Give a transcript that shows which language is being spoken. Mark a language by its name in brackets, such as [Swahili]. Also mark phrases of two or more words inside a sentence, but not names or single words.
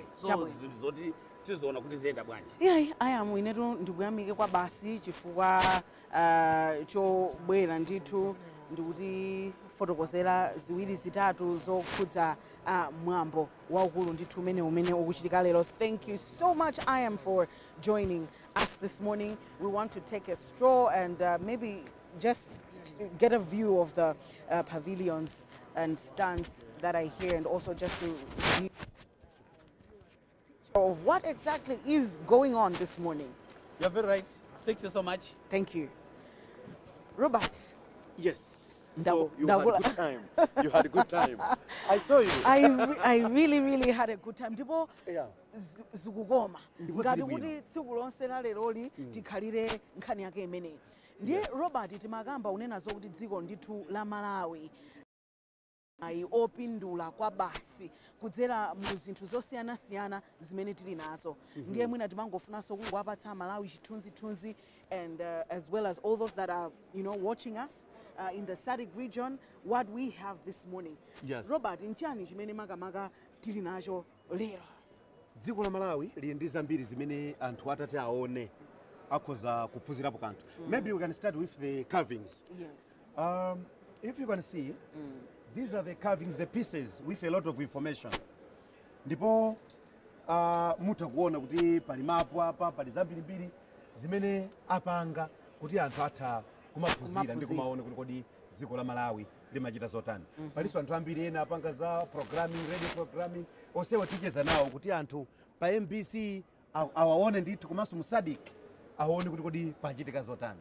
[Nyanja] So zoti tizoona kuti ziyenda bwanji. Ayamu inetu ndikuyamike kwa basi chifukwa chobwera ndithu ndikuti fotokozera ziwiri zitatu zokhudza mwambo waukulu ndithu umene ukuchitika lero. [English] Thank you so much, for joining us this morning. We want to take a stroll and maybe just get a view of the pavilions and stands that are here, and also just to view of what exactly is going on this morning. You're very right. Thank you so much. Thank you. Robert. Yes. So you had a good time. You had a good time. I saw you. I really had a good time. [Nyanja] Ndipo zikukoma. Ngati kuti tsiku lonse la leroli tikhalire nkhani yake imeneyi. Ndiye Robert timakamba unena zokuti dziko ndithu la Malawi opindula kwa basi kudzera mu zinthu zosiyana-siyana zimene tili nazo. Ndiye mwina timangofunanso kungowapatsa Malawi chithunzithunzi, [English] and as well as all those that are watching us in the Sadc region, what we have this morning. Yes. [Nyanja] Robert, nchani chimene makamaka tili nacho lero? Dziko la Malawi lili ndi zambiri zimene anthu atati aone akhoza kuphunzirapo kanthu. [English] Maybe we can start with the carvings. Yes. If you can see, these are the carvings, the pieces with a lot of information. [Nyanja] Ndipo mutakuona kuti pali mapu apa, pali zambirimbiri zimene apanga kuti anthu atha kumaphunzira ndi kumaona kuti kodi dziko la Malawi limachita zotani. Palinso anthu ambiri ena apanga za programming, [English] radio programming, [Nyanja] onsewo ticheza nawo kuti anthu pa MBC awaone ndithu komanso mu Sadc aone kuti kodi pachitika zotani.